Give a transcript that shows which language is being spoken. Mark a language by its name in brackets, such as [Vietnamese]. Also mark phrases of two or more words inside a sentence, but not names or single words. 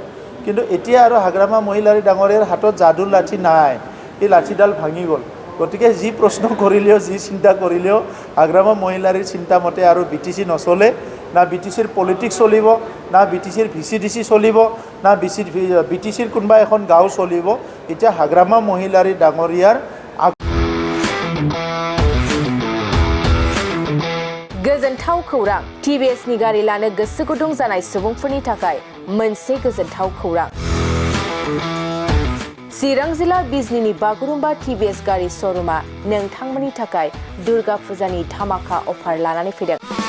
[Assamese] কিন্তু এতিয়া আৰু হাগ্ৰামা মহিলাৰী ডাঙৰীয়াৰ হাতত যাদুৰ লাঠি নাই, এই লাঠিডাল ভাঙি গ'ল। গতিকে যি প্ৰশ্ন কৰিলেও, যি চিন্তা কৰিলেও হাগ্ৰামা মহিলাৰীৰ চিন্তা মতে আৰু BTC নচলে, না BTCৰ পলিটিক্স চলিব, না BTCৰ VCDC চলিব, না BTCৰ কোনোবা এখন গাঁও চলিব। এতিয়া হাগ্ৰামা মহিলাৰী ডাঙৰীয়াৰ [Bodo] गोजोनथाव खौरां TBS नि गारि लानो गोसो गुदुं जानाय सुबुंफोरनि थाखाय मोनसे गोजोनथाव खौरां। चिरां जिल्ला बिजनीनि बागुरुम्बा TBS गारि श'रुमा नोंथांमोननि थाखाय दुर्गा फुजानि धामाका अफार लानानै फैदों।